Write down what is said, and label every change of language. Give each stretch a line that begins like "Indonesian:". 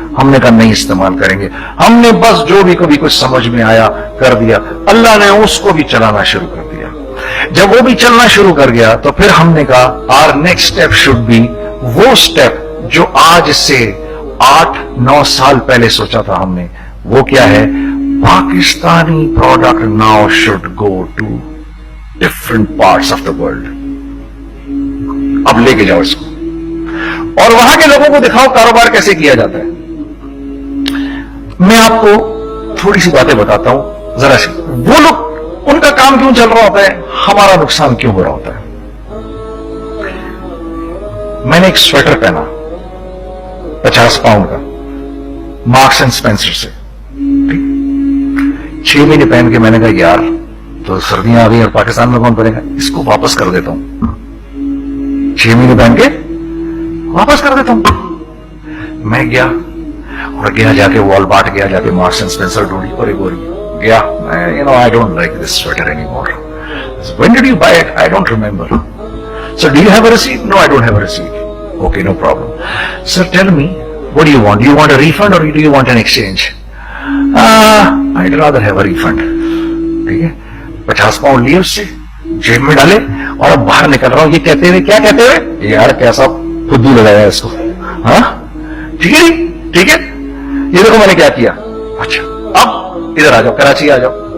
Urdu: ہم نے کہا نہیں استعمال کریں گے. ہم نے بس جو بھی کبھی کچھ سمجھ میں آیا کر دیا. اللہ نے اس کو بھی چلانا شروع کر دیا. جب وہ بھی چلنا شروع کر گیا تو پھر ہم نے کہا
English: our next step should be
Urdu: وہ step جو آج سے 8-9 سال پہلے سوچا تھا ہم نے. وہ کیا ہے؟ Pakistani product
English: now should go to different parts of the world.
Urdu: اب لے کے جاؤ اس کو اور وہاں کے لوگوں کو دکھاؤ کاروبار کیسے کیا جاتا ہے. میں آپ کو تھوڑی سی باتیں بتاتا ہوں ذرا سی. وہ لوگ ان کا کام کیوں چل رہا ہوتا ہے, ہمارا نقصان کیوں ہو رہا ہوتا ہے. میں نے ایک سویٹر پہنا 50 پاؤنڈ کا مارکس اینڈ اسپینسر سے, 6 مہینے پہن کے میں نے کہا یار تو سردیاں آ گئی اور پاکستان میں کون پہنے گا, اس کو واپس کر دیتا ہوں. 6 مہینے پہن کے واپس کر دیتا ہوں. میں گیا اور جا کے والمارٹ گیا, جا کے مارکس اینڈ اسپینسر ڈھونڈی اور ایک گوری گیا.
English: I don't like this sweater anymore. When did you buy it? I don't remember. So do you have a receipt? No, I don't have a receipt. Okay, no problem. Sir, tell me, what do you want? Do you want a refund or do you want an exchange? I'd rather have a refund.
Urdu: ٹھیک ہے, 50 pound لیے اس سے, جیب میں ڈالے اور اب باہر نکل رہا ہوں. یہ کہتے ہوئے کیا کہتے ہوئے, یار کیسا خودی لگایا اس کو. ہاں ٹھیک ہے, ٹھیک ہے, یہ دیکھو میں نے کیا کیا. اچھا اب ادھر آ جاؤ, کراچی آ جاؤ.